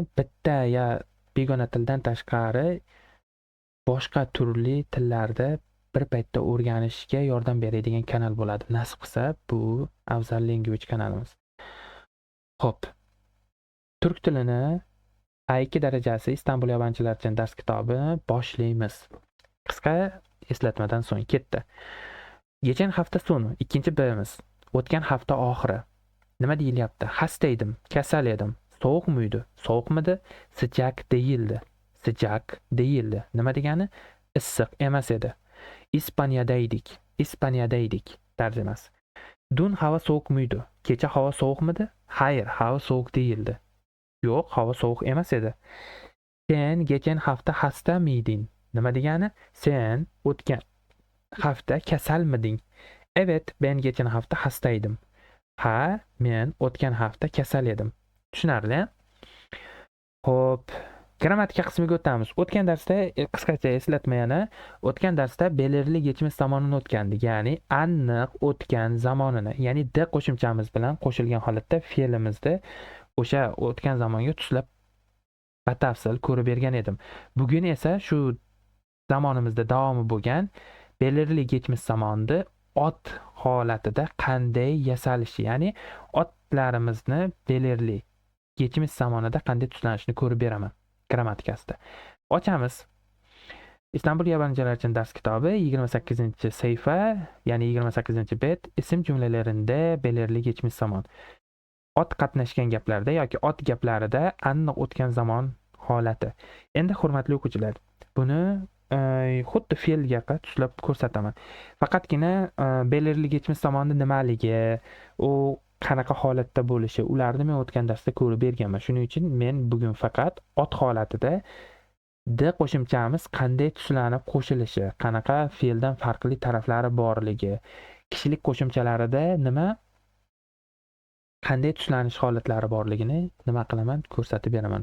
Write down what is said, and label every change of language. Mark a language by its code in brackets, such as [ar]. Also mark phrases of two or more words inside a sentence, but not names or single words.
[uz] Bitta ya begona tildan tashqari boshqa turli tillarda bir paytda o'rganishga yordam beradigan kanal bo'ladi. Nasib qilsa bu Afzal Language kanalimiz. Xo'p. Turk tilini A2 darajasi Istanbul yabanchilar uchun dars kitobini boshlaymiz. Qisqa eslatmadan so'ng ketdi. [tr] Geçen hafta sonu 2 bölümümüz. [uz] O'tgan hafta oxiri. Nima deyilyapti? Xasta edim, kasal edim. Sovuq muydu? Sovuqmidi? [tr] Sıcak değildi. Sıcak değildi. [uz] Nima degani? Issiq emas edi. İspanya'daydik tarjimasi. [tr] Dün hava soğuk muydu? [uz] Kecha hava soğukmidi? [tr] Hayır, hava soğuk değildi. [uz] Yo'q, hava sovuq emas edi. [tr] Sen geçen hafta hasta mıydın? [uz] Nima degani? Sen o'tgan hafta kasalmiding? [tr] Evet, ben geçen hafta hastaydım. [uz] Ha, men o'tgan hafta kasal edim. Tushunarli? Xo'p, grammatika qismiga o'tamiz. O'tgan darsda qisqacha eslatma yana. O'tgan darsda [tr] belirli geçmiş [uz] zamonini o'tgandik. Ya'ni aniq o'tgan zamonini, ya'ni de qo'shimchamiz bilan qo'shilgan holatda fe'limizni o'sha o'tgan zamonga tushilib batafsil ko'rib bergan edim. Bugun esa shu zamonimizda davomi bo'lgan [tr] belirli geçmiş [uz] zamonni ot holatida qanday yasalishi, ya'ni otlarimizni [tr] belirli geçmiş [uz] zamonida qanday tuslanishini ko'rib beraman grammatikasida. Ochamiz. İstanbul yabancılar için ders kitobi 28-sayfa, ya'ni 28-bet, ism jumlalarida [tr] belirli geçmiş zaman. [uz] Ot qatnashgan gaplarda yoki ot gaplarida aniq o'tgan zamon holati. Endi hurmatli o'quvchilar, buni xuddi fe'lga tushilib ko'rsataman. Faqatgina [tr] belirli geçmiş [uz] zamonni nimaligi, u qanaqa holatda bo'lishi, ularni men o'tgan darsda ko'rib berganman. Shuning uchun men bugun faqat ot holatida de qo'shimchamiz qanday tuslanib qo'shilishi, qanaqa fe'ldan farqli taraflari borligi, kishilik qo'shimchalarida nima qanday tuslanish holatlari borligini nima qilaman, ko'rsatib beraman.